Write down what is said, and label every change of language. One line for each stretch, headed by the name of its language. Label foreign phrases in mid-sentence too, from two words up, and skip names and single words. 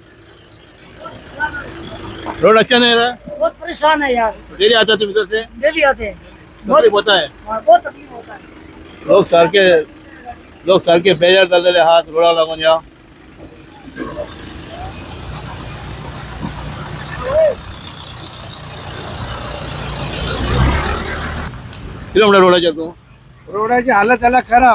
Hindi: रोड अच्छा नहीं रहा? बहुत परेशान है यार, डेली आता तुम इधर से? डेली आते हैं, तकलीफ होता है. बहुत तकलीफ होता है.
Konkani: लोक सारखे बेजार जाल्लेले आहात रोडा लागून या. कितें म्हणटा रोडाचेर तूं? रोडाची हालत जाला खराब.